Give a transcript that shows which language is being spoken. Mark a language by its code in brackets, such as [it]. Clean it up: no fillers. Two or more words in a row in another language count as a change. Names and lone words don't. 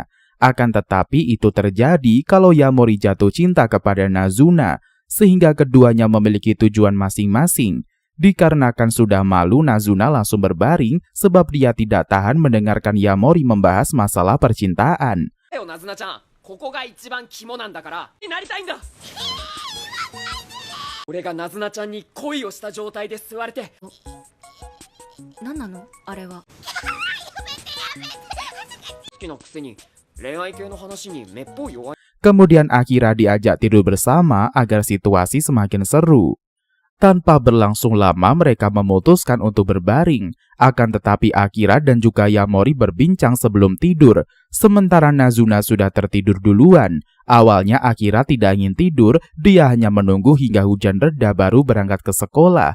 [id] Akan tetapi itu terjadi kalau Yamori jatuh cinta kepada Nazuna, sehingga keduanya memiliki tujuan masing-masing. Dikarenakan sudah malu, Nazuna langsung berbaring sebab dia tidak tahan mendengarkan Yamori membahas masalah percintaan. [ja] ナズナちゃん、ここが一番肝なんだからになりたいんだ。俺がナズナちゃんに恋をした状態で吸われて。何なのあれは。好きなくせに恋愛系の話にめっぽう弱い。 [id] Kemudian Akira diajak tidur bersama agar situasi semakin seru. Tanpa berlangsung lama mereka memutuskan untuk berbaring. Akan tetapi Akira dan juga Yamori berbincang sebelum tidur. Sementara Nazuna sudah tertidur duluan. Awalnya Akira tidak ingin tidur, dia hanya menunggu hingga hujan reda baru berangkat ke sekolah.